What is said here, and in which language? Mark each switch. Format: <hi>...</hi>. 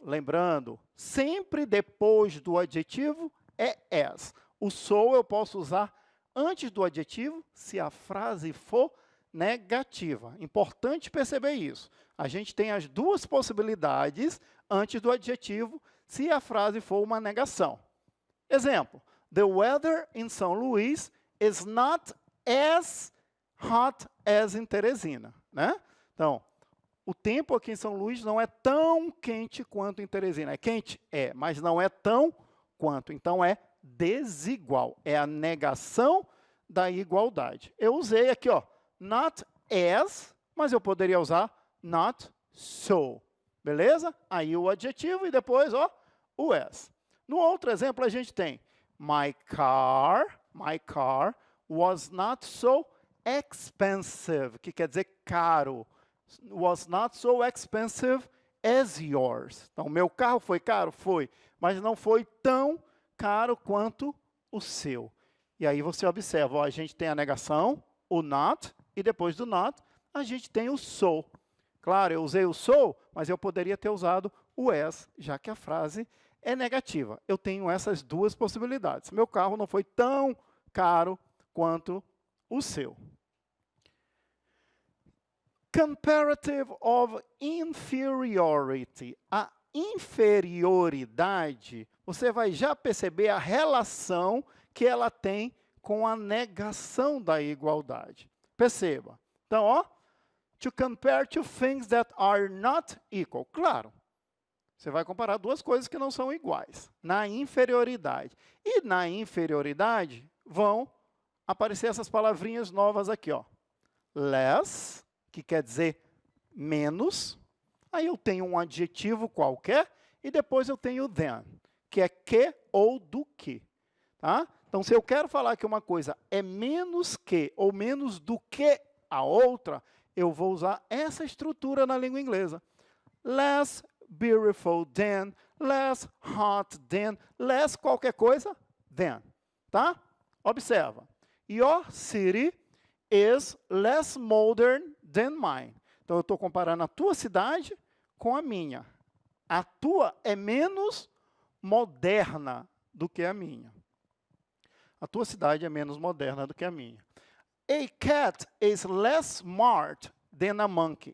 <pt>Lembrando, sempre depois do adjetivo é as. O so eu posso usar antes do adjetivo se a frase for negativa. Importante perceber isso. A gente tem as duas possibilidades antes do adjetivo se a frase for uma negação. Exemplo,</pt> <en>the weather in São Luís is not as hot as in Teresina, né?</en> <pt>Então, o tempo aqui em São Luís não é tão quente quanto em Teresina. É quente? É, mas não é tão quanto. Então, é desigual. É a negação da igualdade. Eu usei aqui, ó, not as, mas eu poderia usar not so. Beleza? Aí o adjetivo e depois, ó, o as. No outro exemplo, a gente tem</pt> <en>my car was not so expensive,</en> <pt>que quer dizer caro.</pt> <en>Was not so expensive as yours.</en> <pt>Então, meu carro foi caro? Foi. Mas não foi tão caro quanto o seu. E aí você observa, ó, a gente tem a negação, o not, e depois do not, a gente tem o so. Claro, eu usei o so, mas eu poderia ter usado o as, já que a frase é negativa. Eu tenho essas duas possibilidades. Meu carro não foi tão caro quanto o seu.</pt> <en>Comparative of inferiority.</en> <pt>A inferioridade, você vai já perceber a relação que ela tem com a negação da igualdade. Perceba. Então, ó,</pt> <en>to compare two things that are not equal.</en> <pt>Claro, você vai comparar duas coisas que não são iguais, na inferioridade. E na inferioridade vão aparecer essas palavrinhas novas aqui, ó. Less, que quer dizer menos. Aí eu tenho um adjetivo qualquer e depois eu tenho than, que é que ou do que. Tá? Então, se eu quero falar que uma coisa é menos que ou menos do que a outra, eu vou usar essa estrutura na língua inglesa.</pt> <en>Less beautiful than, less hot than, less</en> <pt>qualquer coisa,</pt> <en>than.</en> <pt>Tá? Observa.</pt> <en>Your city is less modern than mine.</en> <pt>Então, eu estou comparando a tua cidade com a minha. A tua é menos moderna do que a minha. A tua cidade é menos moderna do que a minha.</pt> <en>A cat is less smart than a monkey.</en>